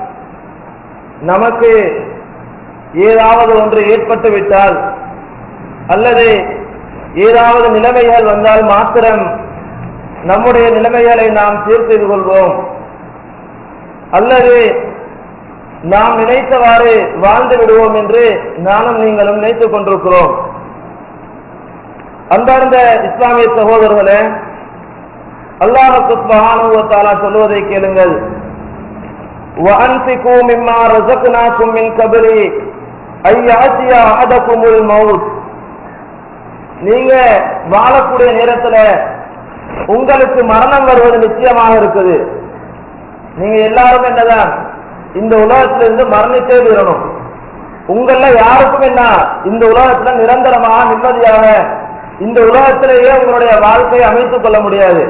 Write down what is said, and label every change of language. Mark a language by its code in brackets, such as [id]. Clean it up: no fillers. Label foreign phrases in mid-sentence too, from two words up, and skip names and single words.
[ta] நமக்கு ஏதாவது ஒன்று ஏற்பட்டு விட்டால் அல்லது ஏதாவது நிலைமைகள் வந்தால் மாத்திரம் நம்முடைய நிலைமைகளை நாம் சீர் செய்து கொள்வோம், அல்லது நாம் நினைத்தவாறு வாழ்ந்து விடுவோம் என்று நானும் நீங்களும் நினைத்துக் கொண்டிருக்கிறோம். அன்பார்ந்த இஸ்லாமிய சகோதரர்களே, [ar] الله سبحانه وتعالى [ta] சொல்வதை கேளுங்கள். [ar] وَأَنْفِقُوا مِمَّا رَزَقْنَاكُمْ مِنْ قَبْلِ أَنْ يَأْتِيَ أَحَدَكُمُ الْمَوْتُ. [ta] நீங்க வாழக்கூடிய நேரத்துல உங்களுக்கு மரணம் வருவது நிச்சயமாக இருக்குது. நீங்க எல்லாரும் என்னதான் இந்த உலகத்திலிருந்து மரணித்தே தீரணும். உங்கள யாருக்கும் என்ன இந்த உலகத்துல நிரந்தரமாக நிம்மதியாக இந்த உலகத்திலேயே உங்களுடைய வாழ்க்கையை அமைத்துக் கொள்ள முடியாது.